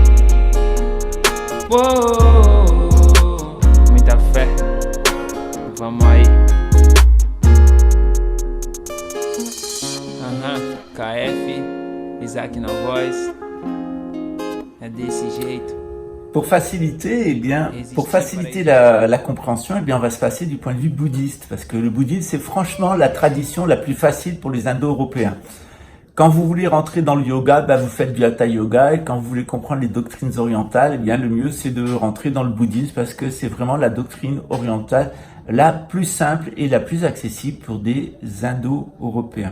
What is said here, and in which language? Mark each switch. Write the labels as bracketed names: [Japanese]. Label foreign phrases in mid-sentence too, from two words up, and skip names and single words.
[Portuguese] Uou, muita fé, vamos aí. KF, Isaac na voz, é desse jeito. [French] Pour faciliter, la compréhension, eh bien, on va se passer du point de vue bouddhiste, parce que le bouddhisme, c'est franchement la tradition la plus facile pour les Indo-Européens. Quand vous voulez rentrer dans le yoga, vous faites du Hatha Yoga, et quand vous voulez comprendre les doctrines orientales, eh bien, le mieux, c'est de rentrer dans le bouddhisme, parce que c'est vraiment la doctrine orientale la plus simple et la plus accessible pour des Indo-Européens.